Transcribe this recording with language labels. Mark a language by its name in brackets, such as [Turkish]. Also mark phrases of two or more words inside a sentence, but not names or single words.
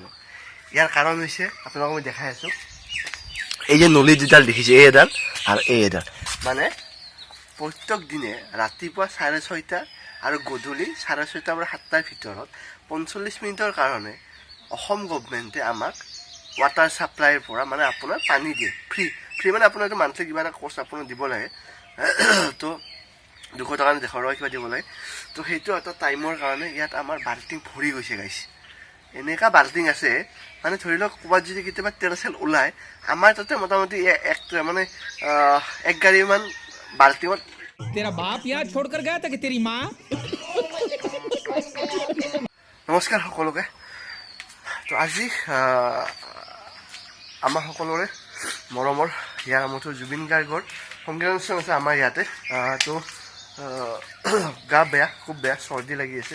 [Assamese] ইয়াৰ কাৰণ হৈছে আপোনালোকক মই দেখাই আছোঁ, এই যে নলী দুডাল দেখিছে, এই এডাল আৰু এই এডাল, মানে প্ৰত্যেক দিনে ৰাতিপুৱা 6:30 আৰু গধূলি 6:30 পৰা 7টাৰ ভিতৰত 45 মিনিটৰ কাৰণে অসম গভৰ্ণমেণ্টে আমাক [English] water supply [Assamese] পৰা মানে আপোনাৰ পানী দিয়ে, ফ্ৰী মানে আপোনাৰ এইটো মান্থলি কিবা এটা কষ্ট আপোনাৰ দিব লাগে, তো 200 টকা 150 টকা কিবা দিব লাগে। তো সেইটো এটা টাইমৰ কাৰণে ইয়াত আমাৰ বাল্টিং ভৰি গৈছে গাইছ। এনেকুৱা বাল্টিং আছে মানে ধৰি লওক ক'ৰবাত যদি কেতিয়াবা তেল চেল ওলায়, আমাৰ তাতে মোটামুটি মানে 1 গাড়ীমান বাল্টিঙত। [Hindi] तेरा बाप यहाँ छोड़कर गया था कि तेरी माँ? [Assamese] নমস্কাৰ সকলোকে। তো আজি আমাৰ সকলোৰে মৰমৰ হিয়াৰ আমঠুৰ জুবিন গাৰ্গৰ সংগীত অনুষ্ঠান আছে আমাৰ ইয়াতে। তো গা বেয়া, খুব বেয়া, চৰ্দি লাগি আছে।